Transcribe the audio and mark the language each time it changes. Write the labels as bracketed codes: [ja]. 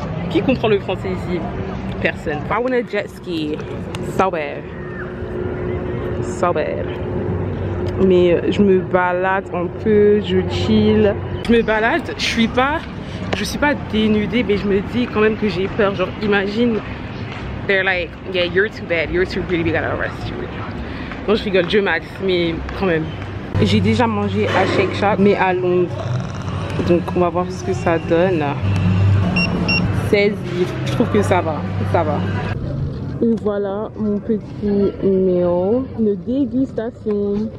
[fr] Qui comprend le français ici? Personne. [en] I wanna jet ski. So bad. So bad. [fr] Mais je me balade un peu, je chill. Je me balade, je suis pas dénudée, mais je me dis quand même que j'ai peur. Genre, imagine, [en] they're like, yeah, you're too bad, you're too pretty, we gotta arrest you. [fr] Non, je rigole, Dieu max, mais quand même. J'ai déjà mangé à Shake Shack, mais à Londres. Donc, on va voir ce que ça donne. 16 livres, je trouve que ça va. Et voilà mon petit meal, une dégustation.